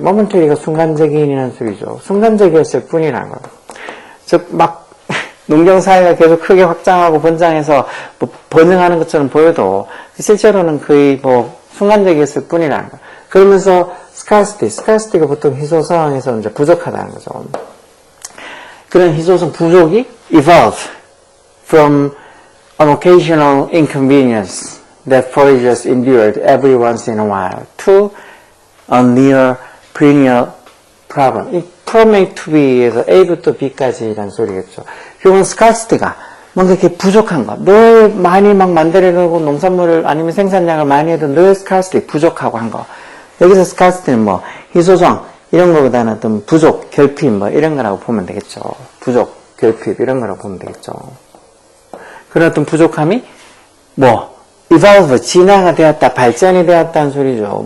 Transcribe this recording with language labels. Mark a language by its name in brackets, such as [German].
[Korean] momentary가 순간적인이라는 소리죠. 순간적이었을 뿐이라는 거예요. 즉, 막 농경사회가 계속 크게 확장하고 번창해서 뭐 번영하는 것처럼 보여도 실제로는 거의 뭐 순간적이었을 뿐이라는 거예요. 그러면서 scarcity가 보통 희소성에서 이제 부족하다는 거죠. 그런 희소성 부족이 [English] evolve from an occasional inconvenience that foragers endured every once in a while to a near perennial problem. [Korean] 이 [English] from A to B [Korean] 에서 A부터 B까지라는 소리겠죠. 결국은 scarcity가 뭔가 이렇게 부족한 거, 늘 많이 막 만들어내고 농산물을 아니면 생산량을 많이 해도 늘 scarcity, 부족하고 한 거. 여기서 scarcity는 뭐 희소성 이런 거보다는 어떤 부족, 결핍 뭐 이런 거라고 보면 되겠죠. 부족, 결핍 이런 거라고 보면 되겠죠. 그런 어떤 부족함이 뭐 evolve, 진화가 되었다, 발전이 되었다는 소리죠.